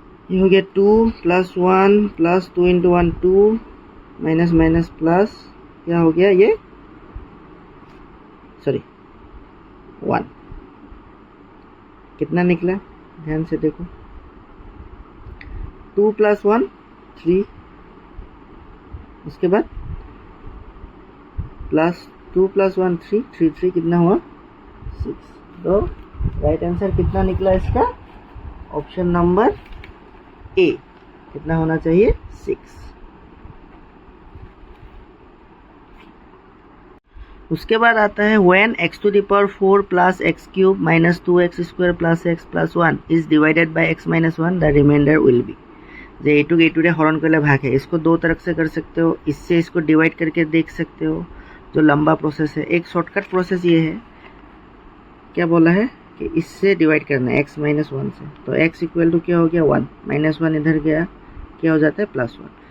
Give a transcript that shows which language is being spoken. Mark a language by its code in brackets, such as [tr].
[hi] ये हो गया 2 + 1 plus 2 into 1 2 minus minus plus क्या हो गया ये 1 कितना निकला ध्यान से देखो 2 + 1 3 उसके बाद +2 + 1 3 3 3 कितना हुआ 6। तो राइट आंसर कितना निकला इसका ऑप्शन नंबर ए कितना होना चाहिए 6। [en] उसके बाद आता है when x⁴ plus x³ minus 2x² plus x plus 1 is divided by x minus 1 the remainder will be। [hi] जो ए2 हरण करले भाग है इसको दो तरफ से कर सकते हो, इससे इसको डिवाइड करके देख सकते हो जो लंबा प्रोसेस है। एक शॉर्टकट प्रोसेस ये है क्या बोला है कि इससे डिवाइड करना है x minus 1 से, तो x इक्वल टू क्या हो गया 1 -1 इधर गया क्या हो जाता है +1।